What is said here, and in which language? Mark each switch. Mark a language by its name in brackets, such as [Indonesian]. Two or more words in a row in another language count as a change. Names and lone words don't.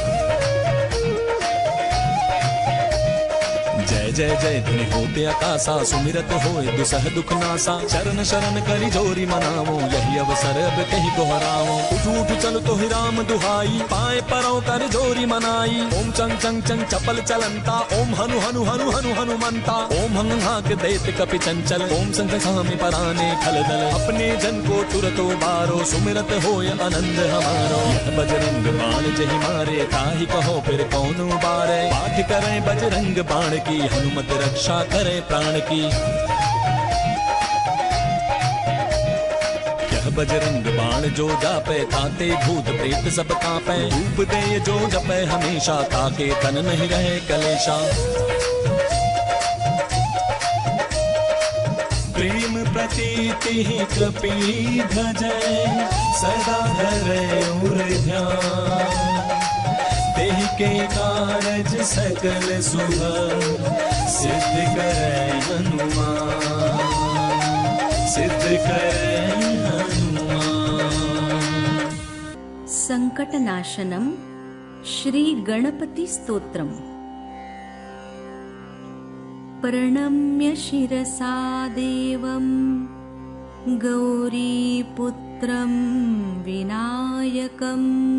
[Awadhi] जय जय जय ध्वनि होते आकाशा, सुमिरत होए दुसह दुख नासा। चरण शरण करि जोरी मनावो, यही अवसर अब कही गोहरावो। उठ उठ चल तो ही राम दुहाई, पाए परौ कर जोरी मनाई। ओम चंग चंग चंग चपल चलंता, ओम हनु हनु हनु हनु हनुमंता। ओम हंग हाक दैत कपि चंचल, ओम संग सामी पराने खल दल। अपने जन को तुरतो बारो, सुमिरत होय आनंद हमारो। यह बजरंग बाण जहि मारे, ताहि कहो फिर कौन उबारे। पाठ करें बजरंग बाण की, हनुमत रक्षा करे प्राण की। यह बजरंग बाण जो जापे, ताते भूत प्रेत सब कांपे। धूप दे जो जपे हमेशा, ताके तन नहीं रहे कलेशा। प्रेम प्रतीति ही कपि भजै, सदा धरै उर ध्यान। तेहि के कारज सकल शुभ, सिद्ध करे हनुमान। सिद्ध करे हनुमान। [Sanskrit] संकटनाशनम श्री गणपति स्तोत्रम। प्रणम्य शिरसा देवं, गौरीपुत्रं विनायकं।